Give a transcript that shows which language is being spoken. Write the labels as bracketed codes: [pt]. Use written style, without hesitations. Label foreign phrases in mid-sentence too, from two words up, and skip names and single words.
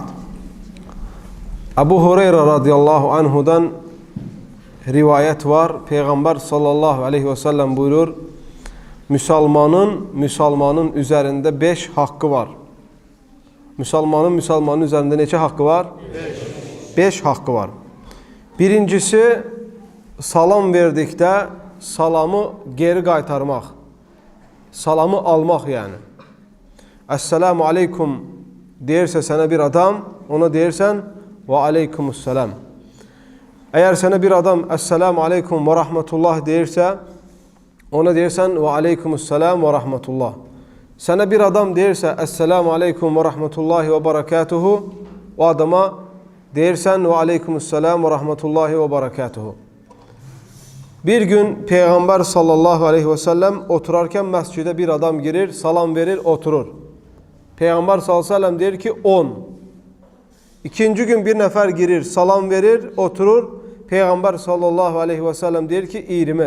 [tr] Ebu Hureyre radıyallahu anhudan rivayet var. Peygamber [ar] صلى الله عليه وسلم [tr] buyurur. Müslümanın üzerinde 5 hakkı var. [az] Müslümanın üzerinde neçə hakkı var? 5 hakkı var. Birincisi, salam verdikdə salamı geri qaytarmaq. Salamı almaq yani. [ar] السلام عليكم [az] deyirsə sənə bir adam, ona deyirsən [ar] وعليكم السلام. [az] Eğer sənə bir adam [ar] السلام عليكم ورحمة الله [az] deyirsə, ona deyirsən [ar] وعليكم السلام ورحمة الله. [az] Sənə bir adam deyirsə [ar] السلام عليكم ورحمة الله وبركاته, [az] o adama deyirsən [ar] وعليكم السلام ورحمة الله وبركاته. [az] Bir gün Peygamber [ar] صلى الله عليه وسلم [az] oturarken mescide bir adam girir, salam verir, oturur. Peygamber [ar] صلى الله عليه وسلم [az] der ki 10. İkinci gün bir nefer girir, salam verir, oturur. Peygamber [ar] صلى الله عليه وسلم [az] der ki 20.